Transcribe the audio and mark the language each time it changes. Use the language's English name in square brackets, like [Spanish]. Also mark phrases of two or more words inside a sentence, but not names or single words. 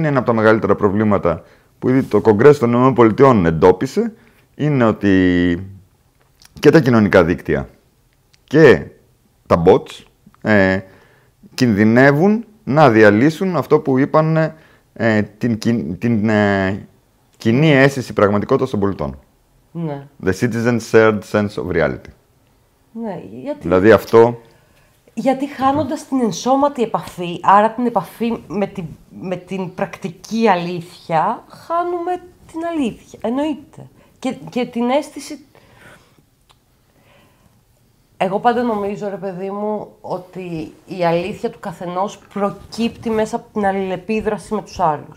[Greek] Ένα από τα μεγαλύτερα προβλήματα που ήδη το Κογκρέσο των ΗΠΑ εντόπισε είναι ότι και τα κοινωνικά δίκτυα και τα bots κινδυνεύουν να διαλύσουν αυτό που είπαν την κοινή αίσθηση πραγματικότητας των πολιτών. Ναι. [English] The citizen's shared sense of reality. [Greek] Ναι, Δηλαδή αυτό... Γιατί χάνοντας την ενσώματη επαφή, άρα την επαφή με την πρακτική αλήθεια, χάνουμε την αλήθεια. Εννοείται. Και την αίσθηση... Εγώ πάντα νομίζω, ρε παιδί μου, ότι η αλήθεια του καθενός προκύπτει μέσα από την αλληλεπίδραση με τους άλλους.